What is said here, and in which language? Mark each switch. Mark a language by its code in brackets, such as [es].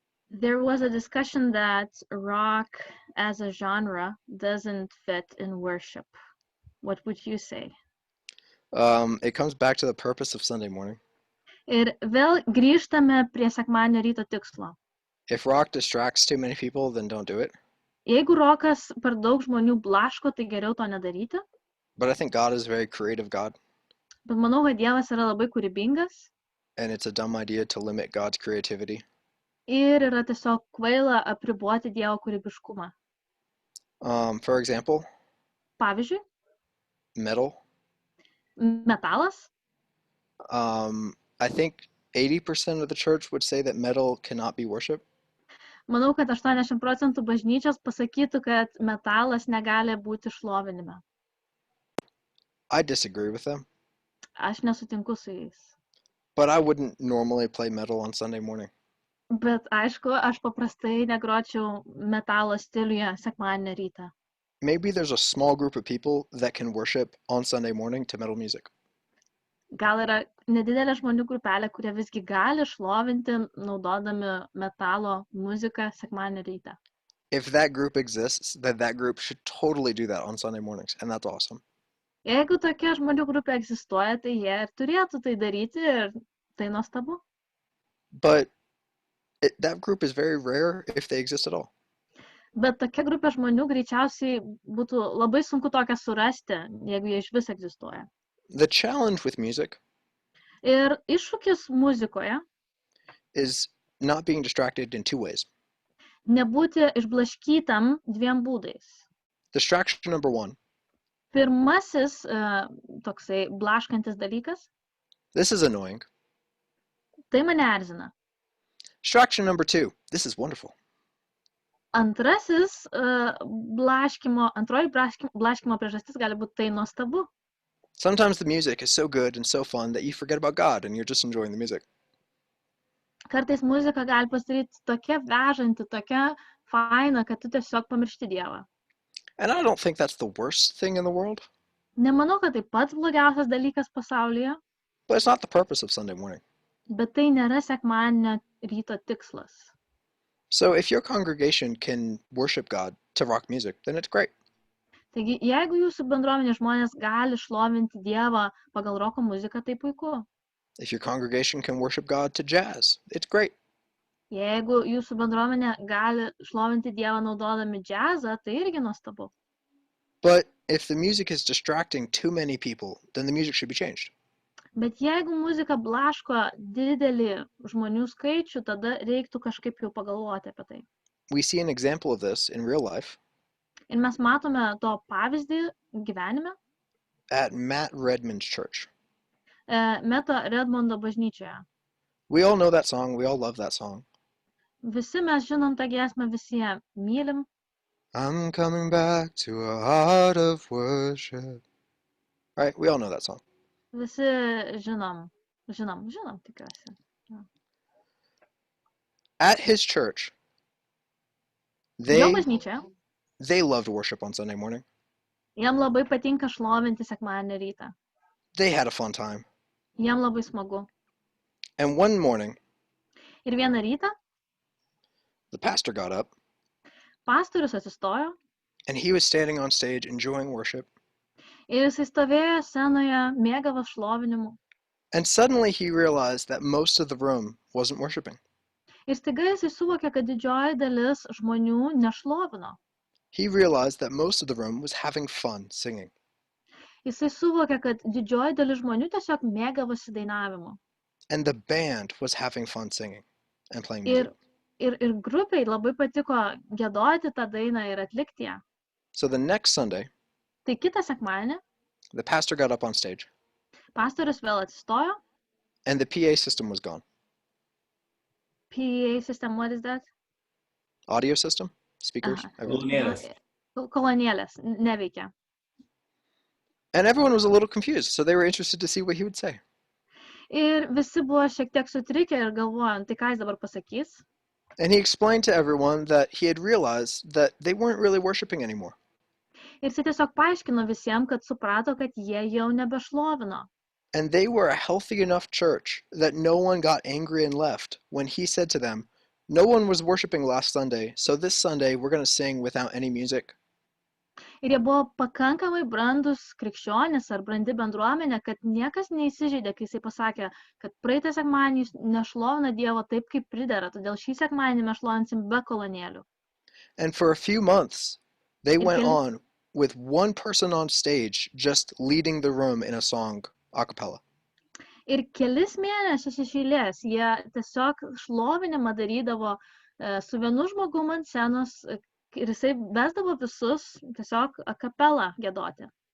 [en] There was a discussion that rock as a genre doesn't fit in worship. What would you say? It comes back to the purpose of Sunday morning. [lt] Ir vėl grįžtame prie sekmadienio ryto tikslo. [en] If rock distracts too many people, then don't do it. [lt] Jeigu rokas per daug žmonių blaško, tai geriau to nedaryti. [en] But I think God is a very creative God, [lt] Bet manau, kad Dievas yra labai kūrybingas [en] and it's a dumb idea to limit God's creativity. [lt] ir yra tiesiog kvaila apriboti Dievo kūrybiškumą. [en] For example, [lt] Pavyzdžiui, [en] metal. [lt] metalas. [en] I think 80% of the church would say that metal cannot be worship. [lt] Manau, kad 80% bažnyčios pasakytų, kad metalas negali būti šlovinime. [en] I disagree with them, [lt] Aš nesutinku su jais. [en] but I wouldn't normally play metal on Sunday morning. [lt] Bet aišku, aš paprastai negročiau metalo stiliuje sekmadienio rytą. [en] Maybe there's a small group of people that can worship on Sunday morning to metal music. [lt] Gal yra nedidelė žmonių grupelė, kurie visgi gali šlovinti naudodami metalo muziką sekmadienio rytą. [en] If that group exists, then that group should totally do that on Sunday mornings, and that's awesome. [lt] Jeigu tokia žmonių grupė egzistuoja, tai jie ir turėtų tai daryti ir tai nuostabu. [en] But that group is very rare if they exist at all. [lt] Bet tokia grupė žmonių greičiausiai būtų labai sunku tokią surasti, jeigu jie iš vis egzistuoja. [en] The challenge with music [lt] Ir iššūkis muzikoje [en] is not being distracted in two ways. [lt] nebūti išblaškytam dviem būdais. [en] Distraction number one. [lt] Pirmasis toksai blaškantis dalykas, [en] This is annoying. [lt] tai mane erzina. [en] Distraction number two. This is wonderful. [lt] Antroji blaškymo priežastis gali būti tai nuostabu. [en] Sometimes the music is so good and so fun that you forget about God and you're just enjoying the music. [lt] Kartais muzika gali pasidaryti tokia vežanti, tokia faina, kad tu tiesiog pamiršti Dievą. [en] And I don't think that's the worst thing in the world, [lt] Nemanau, kad tai pats blogiausias dalykas pasaulyje, [en] but it's not the purpose of Sunday morning. [lt] bet tai nėra sekmadienio ryto tikslas. [en] So if your congregation can worship God to rock music, then it's great. [lt] Taigi, jeigu jūsų bendruomenės žmonės gali šlovinti Dievą pagal roko muziką, tai puiku. [en] If your congregation can worship God to jazz, it's great. [lt] Jeigu jūsų bendruomenė gali šlovinti Dievą naudodami džiazą, tai irgi nuostabu. [en] But if the music is distracting too many people, then the music should be changed. [lt] Bet jeigu muzika blaško didelį žmonių skaičių, tada reiktų kažkaip jau pagalvoti apie tai. [en] We see an example of this in real life [lt] Ir mes matome to pavyzdį gyvenime [en] at Matt Redman's church. [lt] Meto Redmondo bažnyčioje. [en] We all know that song. We all love that song. [lt] Visi mes žinom tą giesmę, visi ją mylim. [en] I'm coming back to a heart of worship. Right? We all know that song. [lt] Visi žinom tikiuosi. [en] At his church, [lt] Jo [en] they [lt] bažnyčioje [en] loved worship on Sunday morning. [lt] jam labai patinka šlovinti sekmadienio rytą. [en] They had a fun time. [lt] Jam labai smagu. [en] And one morning, [lt] Ir vieną rytą [en] the pastor got up [lt] pastorius atsistojo [en] and he was standing on stage enjoying worship. [lt] ir jisai stovėjo scenoje, mėgavo šlovinimu. [en] And suddenly he realized that most of the room wasn't worshiping. [lt] Ir staiga jisai suvokė, kad didžioji dalis žmonių nešlovino. [en] He realized that most of the room was having fun singing. [lt] Jisai suvokė, kad didžioji dalis žmonių tiesiog mėgavosi dainavimu. [en] And the band was having fun singing and playing music. [lt] Ir grupiai labai patiko giedoti tą dainą ir atlikti ją. [en] So the next Sunday, [lt] Tai kitą sekmadienį [en] the pastor got up on stage [lt] pastorius vėl atsistojo. [en] and the PA system was gone. PA system, what is that? Audio system, speakers, Aha. everything. [lt] Kolonėlės. Kolonėlės neveikia. [en] And everyone was a little confused, so they were interested to see what he would say. [lt] Ir visi buvo šiek tiek sutrikę ir galvojant, tai ką jis dabar pasakys. [en] And he explained to everyone that he had realized that they weren't really worshiping anymore. [lt] Ir jis tiesiog paaiškino visiems, kad suprato, kad jie jau nebešlovino. [en] And they were a healthy enough church that no one got angry and left when he said to them, no one was worshiping last Sunday, so this Sunday we're going to sing without any music. [lt] Ir jie buvo pakankamai brandus krikščionys ar brandi bendruomenė, kad niekas neįsižeidė, kai jisai pasakė, kad praeitą sekmadienį jūs nešlovina Dievo taip, kaip pridera, todėl šį sekmadienį mes šlovinsim be kolonėlių. [en] And for a few months, they went on with one person on stage just leading the room in a song a cappella. [lt] Ir kelis mėnesius iš eilės jie tiesiog šlovinimą darydavo su vienu žmogum ant scenos ir jisai vesdavo visus tiesiog a cappella giedoti.